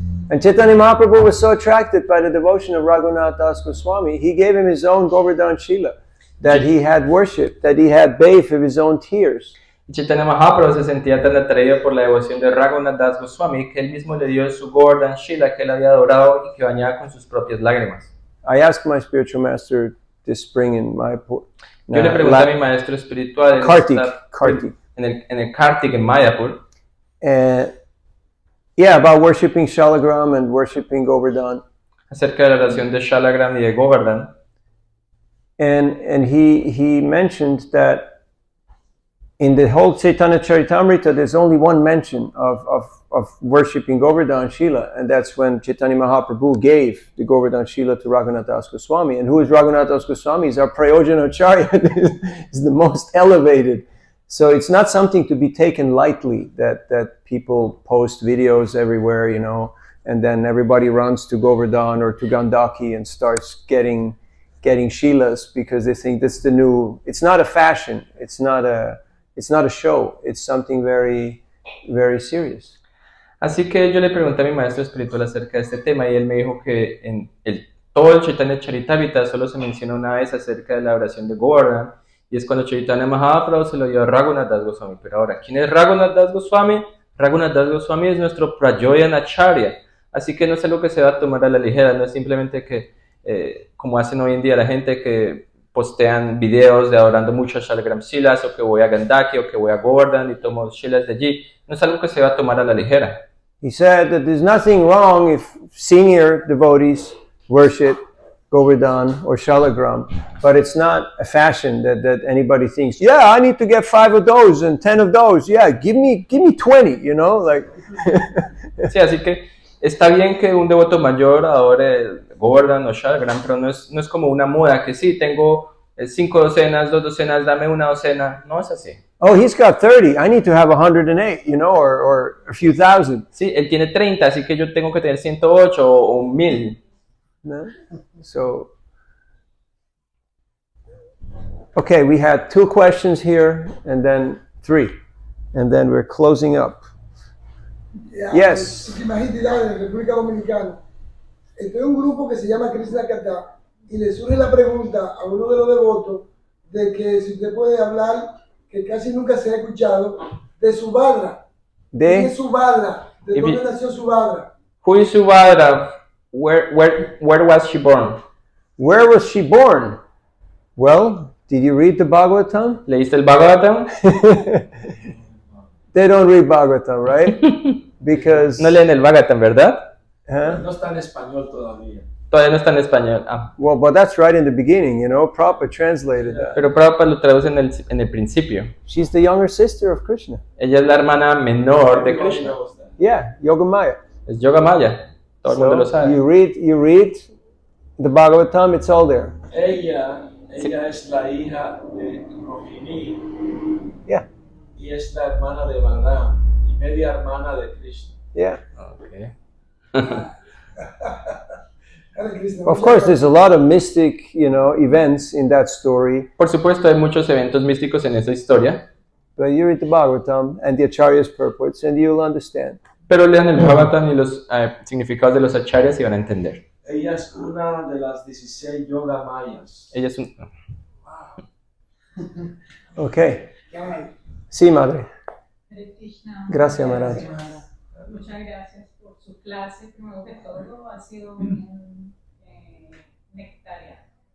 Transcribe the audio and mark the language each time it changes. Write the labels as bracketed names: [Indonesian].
[English] And Chaitanya Mahaprabhu was so attracted by the devotion of Raghunath Das Goswami, he gave him his own Govardhan Shila that he had worshipped, that he had bathed with his own tears. [Spanish] Chaitanya Mahaprabhu se sentía tan atraído por la devoción de Raghunath Das Goswami que él mismo le dio su Govardhan Shila que él había adorado y que bañaba con sus propias lágrimas. [English] I asked my spiritual master this spring in Mayapur. [Spanish] Yo le pregunté a mi maestro espiritual en [English] Kartik. [Spanish] En el Kartik en Mayapur, [English] about worshipping Shalagram and worshipping Govardhan. [Spanish] acerca de la oración de Shalagram y de Govardhan. [English] And he mentioned that in the whole Chaitanya Charitamrita, there's only one mention of worshipping Govardhan Shila, and that's when Chaitanya Mahaprabhu gave the Govardhan Shila to Raghunath Das Goswami. And who is Raghunath Das Goswami? He's our Prayojana-acharya. He's the most elevated. So it's not something to be taken lightly that people post videos everywhere, and then everybody runs to Govardhan or to Gandaki and starts getting Shilas because they think that's the new. It's not a fashion. It's not a show. It's something very, very serious. [Spanish] Así que yo le pregunté a mi maestro espiritual acerca de este tema y él me dijo que en todo el Chaitanya Charitamrita solo se menciona una vez acerca de la oración de Govardhan, y es cuando Chaitanya Mahaprabhu se lo dio a Raghunath Das Goswami. Pero ahora, ¿quién es Raghunath Das Goswami? Raghunath Das Goswami es nuestro Prayojana-acharya, así que no es algo que se va a tomar a la ligera, no es simplemente que, como hacen hoy en día la gente que postean videos de adorando mucho a Shalagram Shilas, o que voy a Gandaki, o que voy a Govardhan y tomo Shilas de allí, no es algo que se va a tomar a la ligera. [English] He said that there's nothing wrong if senior devotees worship Govardhan or Shalagram, but it's not a fashion that anybody thinks, yeah, I need to get 5 of those and 10 of those. Yeah, give me 20, you know, like. [Spanish] Sí, así que está bien que un devoto mayor adore Govardhan o Shalagram, pero no es como una moda que sí, tengo 5 docenas, 2 docenas, dame una docena. No es así. [English] Oh, he's got 30. I need to have 108, you know, or a few thousand. [Spanish] Sí, él tiene 30, así que yo tengo que tener 108 o 1000. No? [English] So, okay, we had 2 questions here and then 3, and then we're closing up. Yes. [Spanish] Imagínate, en República Dominicana, estoy en un grupo que se llama Krishna Katha y le surge la pregunta a uno de los devotos de que si usted puede hablar, que casi nunca se ha escuchado, de Subhadra. ¿Quién es Subhadra? ¿De dónde nació Subhadra? [English] Who is Subhadra? Where was she born? Where was she born? Well, did you read the Bhagavatam? [Spanish] ¿Leíste el Bhagavatam? [English] They don't read Bhagavatam, right? Because... [Spanish] No leen el Bhagavatam, ¿verdad? Huh? No está en español todavía. Todavía no está en español. Ah. [English] Well, but that's right in the beginning, you know. Prabhupada translated that. [Spanish] Pero Prabhupada lo traduce en el principio. [English] She's the younger sister of Krishna. [Spanish] Ella es la hermana menor de Krishna. [English] Yeah, Yogamaya. [Spanish] Es Yogamaya. Todo el mundo lo sabe. [English] You read the Bhagavatam, it's all there. [Spanish] Ella es la hija de Rohini. [English] Yeah. [Spanish] Y es la hermana de Balaram y media hermana de Krishna. [English] Yeah. Okay. Of course, there's a lot of mystic, you know, events in that story. [Spanish] Por supuesto, hay muchos eventos místicos en esa historia. [English] But you read the Bhagavatam and the Acharya's purports and you'll understand. [Spanish] Pero lean el Bhagavatam y los significados de los acharyas y van a entender. Ella es una de las 16 yoga mayas. Ella es un... Okay. Sí, madre. [Sanskrit] Hare Krishna. [Spanish] Gracias, Maharaj. Muchas gracias por su clase. Primero que todo, ha sido bien nectaria.